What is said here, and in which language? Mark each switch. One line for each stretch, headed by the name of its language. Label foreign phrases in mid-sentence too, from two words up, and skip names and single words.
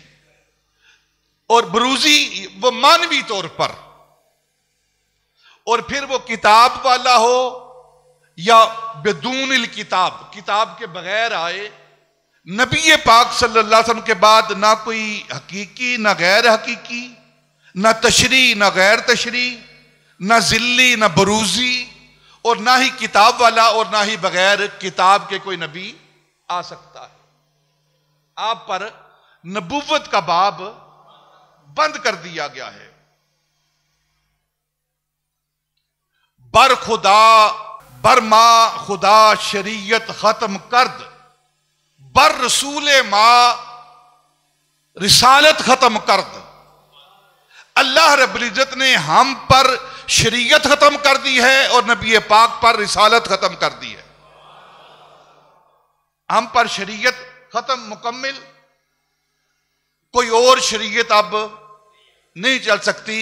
Urdu: اور بروزی وہ مانوی طور پر، اور پھر وہ کتاب والا ہو یا
Arabic: بدون الکتاب،
Urdu: کتاب کے بغیر آئے، نبی پاک صلی اللہ علیہ وسلم کے بعد نہ کوئی حقیقی نہ غیر حقیقی، نہ تشریع نہ غیر تشریع، نہ ذلی نہ بروزی، اور نہ ہی کتاب والا اور نہ ہی بغیر کتاب کے کوئی نبی آ سکتا ہے۔ آپ پر نبوت کا باب بند کر دیا گیا ہے۔
Persian: بر خدا بر ما خدا شریعت ختم کرد، بر رسول ما رسالت ختم کرد۔
Urdu: اللہ رب العزت نے ہم پر شریعت ختم کر دی ہے اور نبی پاک پر رسالت ختم کر دی ہے۔ ہم پر شریعت ختم مکمل، کوئی اور شریعت اب نہیں چل سکتی۔